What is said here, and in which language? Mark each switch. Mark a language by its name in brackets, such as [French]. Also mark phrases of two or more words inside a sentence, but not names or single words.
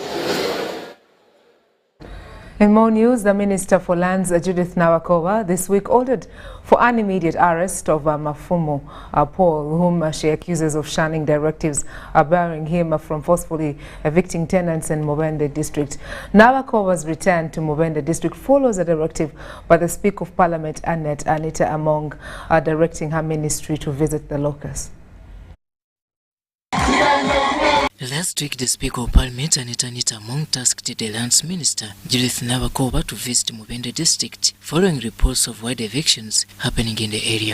[English] In more news, the Minister for Lands, Judith Nabakova, this week ordered for an immediate arrest of Mafumo Paul, whom she accuses of shunning directives barring him from forcefully evicting tenants in Mubende district. Nabakova's return to Mubende district follows a directive by the Speaker of Parliament, Annette Anita Among, directing her ministry to visit the locus. Last week, the Speaker of Parliament, Anita Among, tasked the Lands Minister, Judith Nabakova, to visit Mubende district, following reports of wide evictions happening in the area.